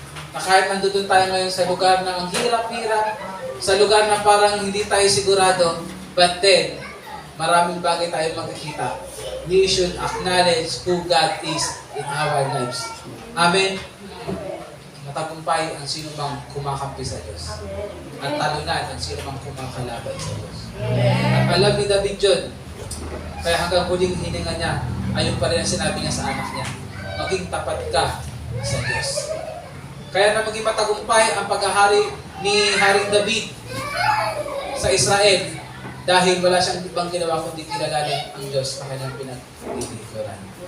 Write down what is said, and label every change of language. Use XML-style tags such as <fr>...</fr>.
<tl>Na kahit nandun tayo ngayon sa lugar na ang hirap-hirap, sa lugar na parang hindi tayo sigurado,</tl> <en>but then,</en> <tl>maraming bagay tayo makikita.</tl> <en>We should acknowledge who God is in our lives.</en> <tl>Amen? Matagumpay ang sino mang kumakampi sa Diyos. At talunan ang sino mang kumakalaban sa Diyos. At alam ni David yun. Kaya hanggang huling hininga niya, ayun pa rin ang sinabi niya sa anak niya, maging tapat ka sa Diyos. Kaya na maging matagumpay ang paghahari ni Haring David sa Israel dahil wala siyang ibang ginawa kundi kilalanin ang Diyos na kanyang pinaglilingkuran.</tl>